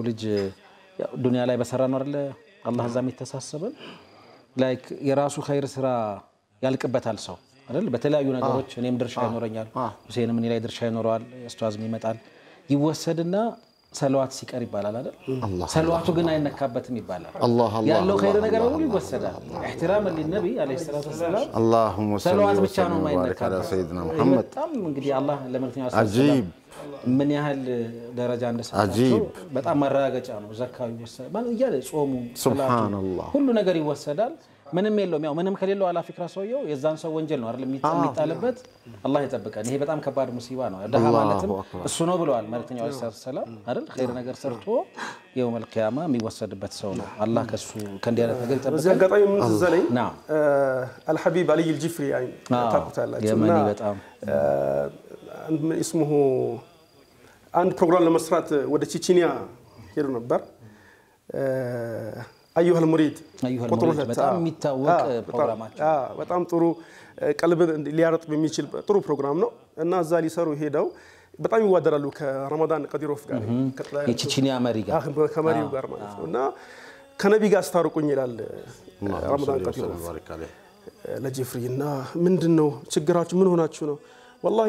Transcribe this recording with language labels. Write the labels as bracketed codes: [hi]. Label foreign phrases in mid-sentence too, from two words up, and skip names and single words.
[am] ልጅ ዱንያ ላይ በሰራ ነው አይደል አላህ ዛም ይተሳሰበን ላይክ የራሱ ኸይር ስራ ያልቅበታል ሰው አይደል በተለያዩ ነገሮች እኔም ድርሻ ይኖረኛል ሁሴንም እኔ ላይ ድርሻ ይኖራል ኡስታዝም ይመጣል ይወሰድና ሰለዋት ሲቀር ይባላል አይደል ሰለዋቱ ግን አይነካበትም ይባላል ያለው ኸይር ነገር ሁሉ ይወሰዳል [ar] احتراما للنبي عليه الصلاه والسلام اللهم صل [am] ሰለዋት ብቻ ነው [ar] وبارك على سيدنا محمد [am] በጣም እንግዲህ አላህ ለመልእክተኛው ሰለላሁ ምን ያህል ደረጃ እንደሰጣቸው በጣም ማረጋገጫ ነው ዘካው ይወሰዳል ማለት ይያለ ጾሙ ሱብሃንአላህ ሁሉ ነገር ይወሰዳል ምንም የለውም ያው ምንም ከሌለው አላ ፍክራ ሰውየው የዛን ሰው ወንጀል ነው አይደል የሚጣልበት አላህ ይጠብቀን ይሄ በጣም ከባድ ሙሲባ ነው ደሃ ማለትም እሱ ነው ብለዋል መልእክተኛው ሰለላሁ አይደል ኸይር ነገር ሰርቶ [ar] يوم القيامة [am] የሚወሰድበት ሰው ነው አላህ ከሱ ከእንዲያለት ነገር ይጠብቀን በዚህ አጋጣሚ ምን ተዘለኝ አልሐቢብ አሊ አልጂፍሪ አይ ታቁታላችሁ የመኒ በጣም اسمه አንድ ፕሮግራም ለመስራት ወደ ቼቼንያ ሄዶ ነበር ايها المريد በጣም የሚታወቅ ፕሮግራማቸው በጣም ጥሩ ቀልብን ሊያረጥ በሚችል ጥሩ ፕሮግራም ነው እና እዛ ሊሰሩ ሄደው በጣም ይዋደራሉ ከረመዳን ቀዲሮፍ ጋር የቼቼንያ መሪ ጋር ከመሪው ጋር ማለት ነው እና ከነቢ ጋር አስታርቁኝ ይላል ረመዳን ቀዲሮፍ ለጂፍሪና ምንድነው ችግራችሁ ምን ሆናችሁ ነው والله